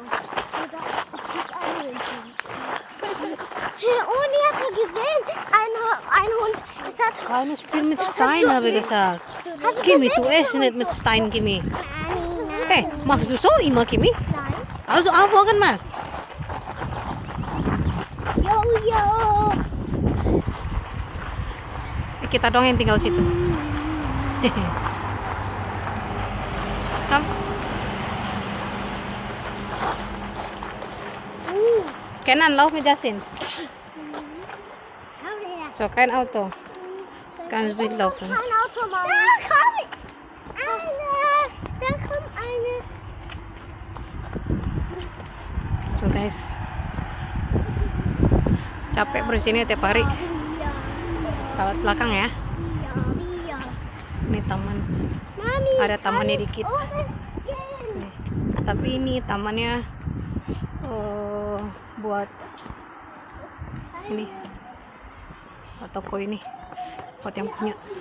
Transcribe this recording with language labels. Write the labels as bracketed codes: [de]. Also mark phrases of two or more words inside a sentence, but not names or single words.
[de] Uni, hast du gesehen? Ein Hund. Es hat Keine Spiel mit Stein, habe ich gesagt. Hast du Kimi, gesehen? du isst nicht mit Stein, Kimi. Nein. Hey, machst du so immer, Kimi? Nein. Also aufwachen mal. Yo, yo. [id] Kita dong yang tinggal situ. [de] Kom. Kenan, lauf mit Justin. So, kein Auto. Kannst du durchlaufen. Kein Auto, Mama. Da kommt eine. Da kommt eine. [id] So guys, capek berusinnya tiap hari. Lewat belakang ya. [de] Ja. [id] Ini taman. [de] Mami. [id] Ada tamannya dikit. Oh, Nih. Tapi ini tamannya buat ini, buat toko ini, buat yang punya.